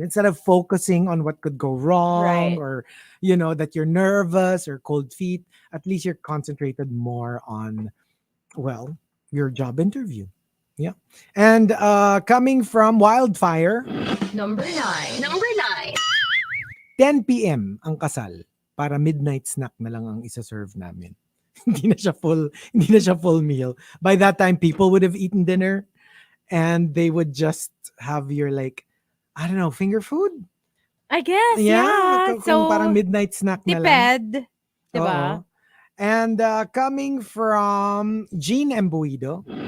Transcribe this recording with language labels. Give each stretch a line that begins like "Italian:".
English: Instead of focusing on what could go wrong Right. or, that you're nervous or cold feet, at least you're concentrated more on, well, your job interview. Yeah. And coming from Wildfire, Number 9. Number 9. 10 p.m.
Filipino: ang kasal para midnight snack na lang ang isa-serve namin. hindi na siya full meal.
English: By that time, people would have eaten dinner and they would just have your like, I don't know, finger food? I guess, yeah.
Filipino: Kung parang midnight snack na lang. Tiped. Diba?
English: Oo. And coming from Jean Embuido,